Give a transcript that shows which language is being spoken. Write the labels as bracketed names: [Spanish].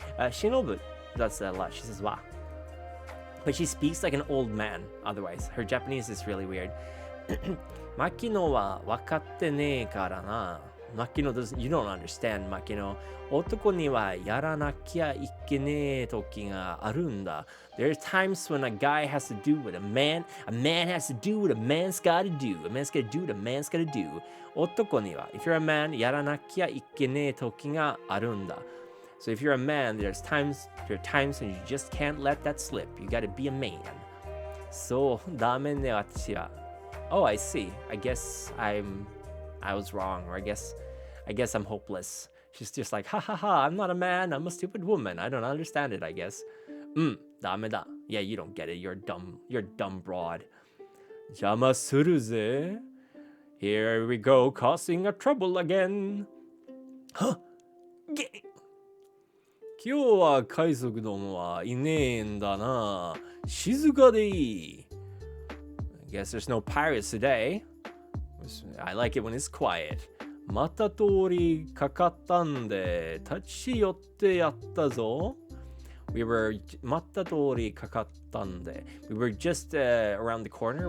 [English] Shinobu does that a lot. She says wa, but she speaks like an old man. Otherwise, her Japanese is really weird. [Japanese] Makino wa wakatte ne kara na. [English] Makino doesn't. You don't understand, Makino. [Japanese] 男にはやらなきゃいけねえ時があるんだ。 [English] There are times when a guy has to do what a man has to do what a man's got to do. A man's got to do what a man's got to do. [Japanese] 男には [English] if you're a man [Japanese] やらなきゃいけねえ時があるんだ。 [English] So if you're a man, there are times when you just can't let that slip. You got to be a man. [Japanese] そうダメね私は。 [English] Oh, I see. I guess I was wrong, or I guess I'm hopeless. She's just like, ha ha ha, I'm not a man, I'm a stupid woman. I don't understand it, I guess. [Japanese] ダメだ. [English] Yeah, you don't get it. You're dumb broad. [Japanese] 邪魔するぜ. [English] Here we go, causing a trouble again. Huh? [Japanese] 今日は海賊どもはいねえんだな。静かでいい. [English] I guess there's no pirates today. I like it when it's quiet. [Japanese] また通りかかったんで立ち寄ってやったぞ。 [English] We were [Japanese] また通りかかったんで [English] We were just around the corner.